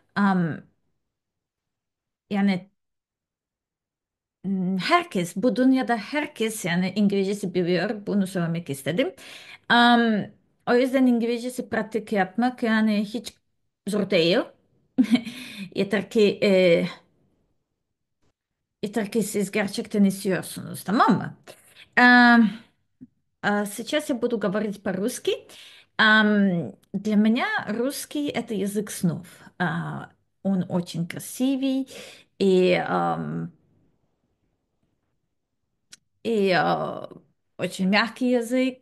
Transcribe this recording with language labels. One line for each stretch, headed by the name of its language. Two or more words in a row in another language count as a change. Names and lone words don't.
Turkish: Yani bu dünyada herkes yani İngilizcesi biliyor. Bunu söylemek istedim. O yüzden İngilizcesi pratik yapmak yani hiç zor değil. Yeter ki yeter ki siz gerçekten istiyorsunuz, tamam mı?
Russian: Эм, Сейчас я буду говорить по-русски. Для меня русский — это язык снов. Он очень красивый и, и очень мягкий язык.